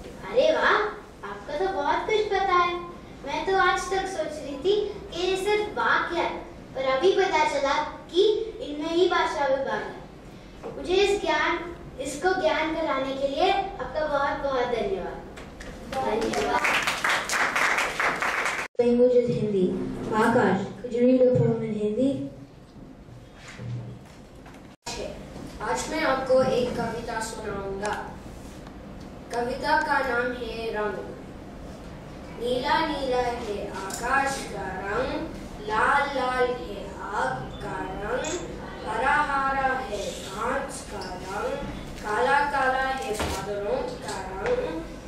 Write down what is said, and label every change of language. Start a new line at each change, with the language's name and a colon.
Hindi: अरे वाह, आपको तो बहुत कुछ पता है। मैं तो आज तक सोच रही थी कि ये सिर्फ वाक्य है, पर अभी पता चला कि इनमें ही भाषा विभाग है। मुझे इसको ज्ञान कराने के लिए आपका बहुत बहुत धन्यवाद।
English: Language is Hindi. Akash, could you read a poem in Hindi?
Hindi: आज मैं आपको एक कविता सुनाऊंगा। कविता का नाम है रंग। नीला नीला है आकाश का रंग, लाल लाल है आग का रंग, हरा हरा है घास का रंग, काला काला है बादलों का रंग।